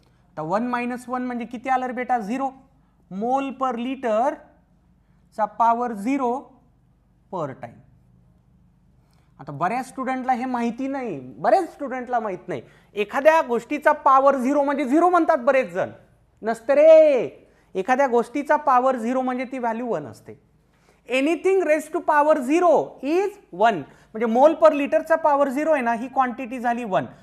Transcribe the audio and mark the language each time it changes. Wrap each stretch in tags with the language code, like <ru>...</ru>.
<mr>आता 1 - 1 म्हणजे किती आलं रे बेटा 0.</mr> <en>Mole per litre चा power 0 per time.</en> <mr>आता बऱ्याच स्टुडंटला हे माहिती नाही, माहित नाही. एखाद्या गोष्टीचा पॉवर 0 म्हणजे 0 म्हणतात बरेच जण. नसते रे, एखाद्या गोष्टीचा पॉवर 0 म्हणजे ती व्हॅल्यू 1 असते.</mr> <en>Anything raise to power 0 is 1.</en> <mr>म्हणजे मोल पर लिटरचा पॉवर 0 आहे ना, ही क्वांटिटी झाली 1.</mr>